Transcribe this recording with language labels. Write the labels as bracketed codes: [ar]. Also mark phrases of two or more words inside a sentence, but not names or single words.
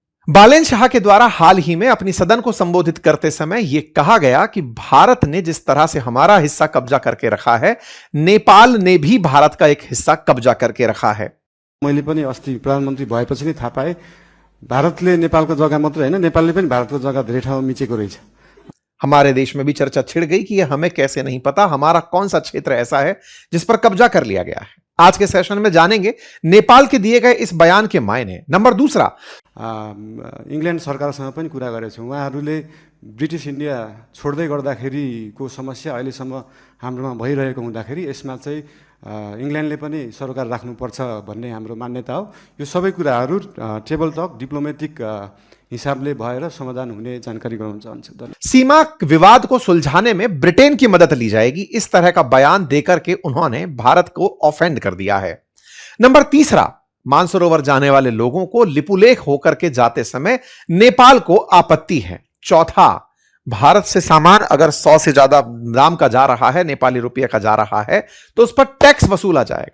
[hi] बालेन शाह के द्वारा हाल ही में अपनी सदन को संबोधित करते समय यह कहा गया कि भारत ने जिस तरह से हमारा हिस्सा कब्जा करके रखा है, नेपाल ने भी भारत का एक हिस्सा कब्जा करके रखा है। [ne] मैले पनि अस्ति प्रधानमन्त्री भएपछि नै थाहा पाएँ, भारतले नेपालको जग्गा मात्र हैन, नेपालले पनि भारतको जग्गा धेरै ठाउँमा मिचेको रहेछ। [hi] हमारे देश में भी चर्चा छिड़ गई कि यह हमें कैसे नहीं पता हमारा कौन सा क्षेत्र ऐसा है जिस पर कब्जा कर लिया गया है। आज के सेशन में जानेंगे नेपाल के दिए गए इस बयान के मायने। नंबर दूसरा, [ne] इंग्ल्यान्ड सरकारसँग पनि कुरा गरेको छु। उहाँहरूले ब्रिटिश इन्डिया छोड्दै गर्दाखेरिको समस्या अहिलेसम्म हाम्रोमा भइरहेको हुँदाखेरि यसमा चाहिँ इंग्ल्यान्डले पनि सरकार राख्नुपर्छ भन्ने हाम्रो मान्यता हो। यो सबै कुराहरू [en] table talk diplomatic [ne] हिसाबले भएर समाधान हुने जानकारी गराउन चाहन्छु। [hi] सीमा विवाद को सुलझाने में ब्रिटेन की मदद ली जाएगी, इस तरह का बयान देकर के उन्होंने भारत को ऑफेंड कर दिया है। नंबर तीसरा, मानसरोवर जाने वाले लोगों को लिपुलेख होकर के जाते समय नेपाल को आपत्ति है। चौथा, भारत से सामान अगर 100 से ज्यादा दाम का जा रहा है, नेपाली रुपये का जा रहा है, तो उस पर टैक्स वसूला जाएगा।